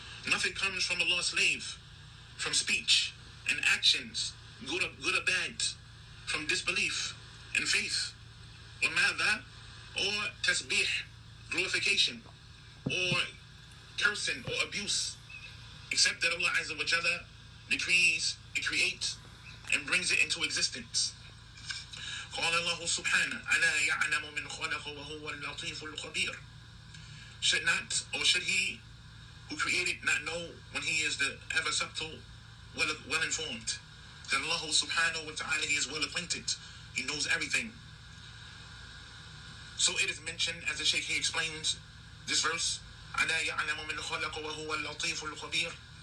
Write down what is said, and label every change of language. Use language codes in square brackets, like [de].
[en] Nothing comes from Allah's slave, from speech and actions, good or bad, from disbelief and faith, or mada, or tasbih, glorification, or cursing or abuse, except that Allah Azza wa Jalla decrees, it creates, and brings it into existence. [ar] قال الله سبحانه ألا يعلم من خلق وهو اللطيف الخبير. [en] Should not, or should he who created not know when he is the ever subtle, well informed? That Allah subhanahu wa ta'ala, he is well acquainted, he knows everything. So it is mentioned, as the shaykh, he explains this verse, [ar] ألا يعلم من خلق وهو اللطيف الخبير.